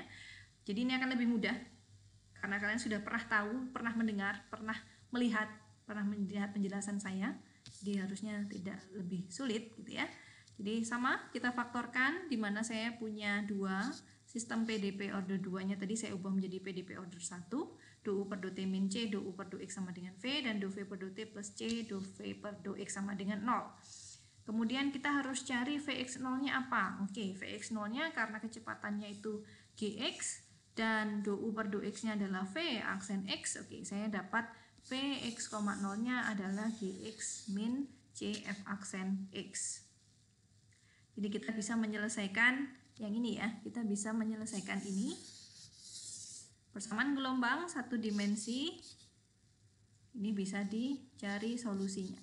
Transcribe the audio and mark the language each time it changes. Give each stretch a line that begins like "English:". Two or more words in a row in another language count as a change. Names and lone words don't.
Indonesian: Jadi ini akan lebih mudah karena kalian sudah pernah tahu, pernah mendengar, pernah melihat penjelasan saya. Jadi harusnya tidak lebih sulit gitu ya. Jadi sama, kita faktorkan di mana saya punya dua sistem PDP order 2-nya tadi saya ubah menjadi PDP order 1. Do U per do T min C, do U per do X sama dengan V, dan do V per do T plus C, do V per do X sama dengan 0. Kemudian kita harus cari Vx0-nya apa? Oke, Vx0-nya karena kecepatannya itu Gx, dan do U per do X nya adalah V aksen X, oke, saya dapat Vx, 0-nya adalah Gx min Cf aksen X. Jadi kita bisa menyelesaikan yang ini ya, kita bisa menyelesaikan ini. Persamaan gelombang satu dimensi, ini bisa dicari solusinya.